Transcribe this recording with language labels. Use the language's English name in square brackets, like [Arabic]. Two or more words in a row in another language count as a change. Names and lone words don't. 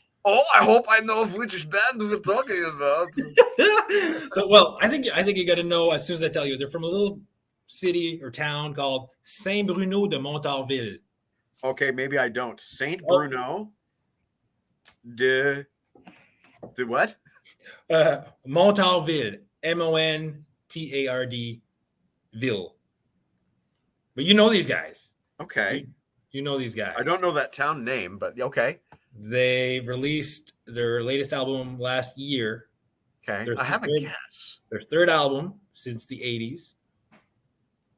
[English] Oh, I hope I know which band we're talking about. So, well, I think you got to know as soon as I tell you. They're from a little city or town called Saint-Bruno de Montarville. Okay, maybe I don't. Saint Bruno de what? Montarville. Montard Ville. But you know these guys. Okay. You know these guys. I don't know that town name, but okay. They released their latest album last year. Okay. I have a guess. Their third album since the 80s.